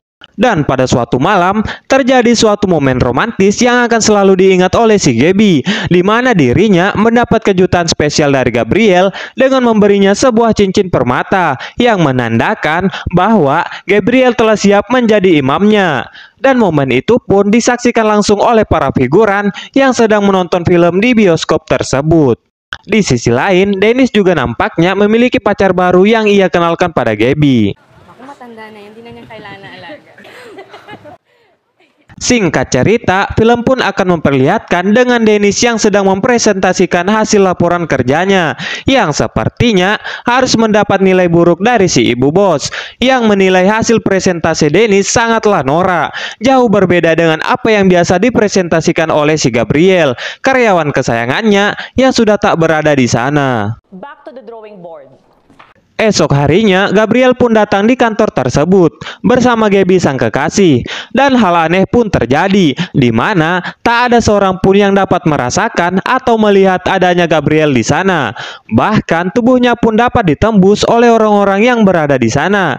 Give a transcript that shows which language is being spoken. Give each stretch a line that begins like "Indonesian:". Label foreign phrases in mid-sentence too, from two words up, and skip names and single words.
Indonesian: Dan pada suatu malam, terjadi suatu momen romantis yang akan selalu diingat oleh si Gaby, di mana dirinya mendapat kejutan spesial dari Gabriel dengan memberinya sebuah cincin permata yang menandakan bahwa Gabriel telah siap menjadi imamnya. Dan momen itu pun disaksikan langsung oleh para figuran yang sedang menonton film di bioskop tersebut. Di sisi lain, Dennis juga nampaknya memiliki pacar baru yang ia kenalkan pada Gaby.
Filipino: Aku matanda na yan, di na niya kailangan na alaga.
Indonesian: Singkat cerita, film pun akan memperlihatkan dengan Dennis yang sedang mempresentasikan hasil laporan kerjanya, yang sepertinya harus mendapat nilai buruk dari si ibu bos, yang menilai hasil presentasi Dennis sangatlah norak, jauh berbeda dengan apa yang biasa dipresentasikan oleh si Gabriel, karyawan kesayangannya yang sudah tak berada di sana.
English: Back to the drawing board.
Indonesian: Esok harinya, Gabriel pun datang di kantor tersebut bersama Gaby sang kekasih, dan hal aneh pun terjadi, di mana tak ada seorang pun yang dapat merasakan atau melihat adanya Gabriel di sana. Bahkan tubuhnya pun dapat ditembus oleh orang-orang yang berada di sana.